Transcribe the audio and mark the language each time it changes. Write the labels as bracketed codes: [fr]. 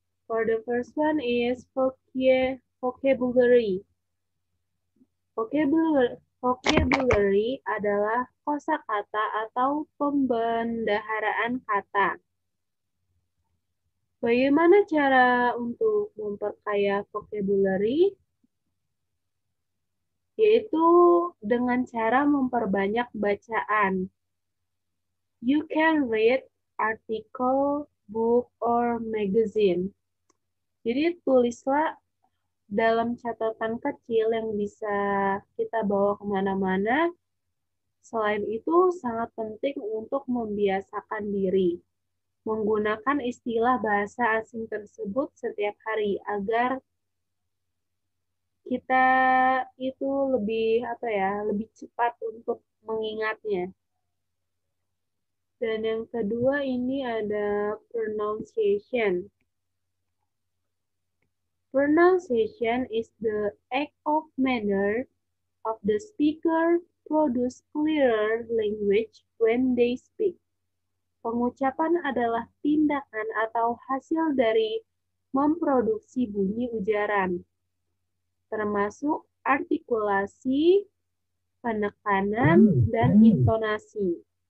[en] For the first one is vocabulary. [id] Vocabulary adalah kosakata atau pembendaharaan kata. Bagaimana cara untuk memperkaya vocabulary? Yaitu dengan cara memperbanyak bacaan. [en] You can read article, book, or magazine. [id] Jadi tulislah dalam catatan kecil yang bisa kita bawa kemana-mana. Selain itu, sangat penting untuk membiasakan diri menggunakan istilah bahasa asing tersebut setiap hari agar kita itu lebih cepat untuk mengingatnya. Dan yang kedua ini ada pronunciation. [en] Pronunciation is the act of manner of the speaker produce clearer language when they speak. [id] Pengucapan adalah tindakan atau hasil dari memproduksi bunyi ujaran, termasuk artikulasi, penekanan, dan intonasi.